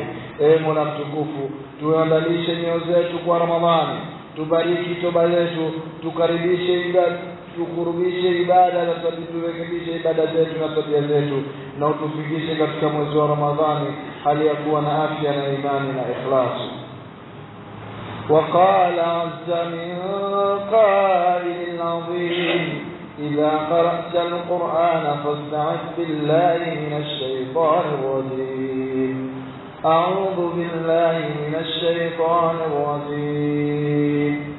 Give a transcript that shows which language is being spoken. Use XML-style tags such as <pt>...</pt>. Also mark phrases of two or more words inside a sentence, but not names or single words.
<sw>Mola mtukufu, tuandalishe nyoyo zetu kwa Ramadhani, tubariki toba zetu, tukurubishe ibada na turekebishe ibada zetu na tabia zetu, na utufikishe katika mwezi wa Ramadhani hali ya kuwa na afya na imani na ikhlas.</sw> <ar>وقال عز من قائل عظيم إذا قرأت القرآن فاستعذ بالله من الشيطان الرجيم. أعوذ بالله من الشيطان الرجيم.</ar>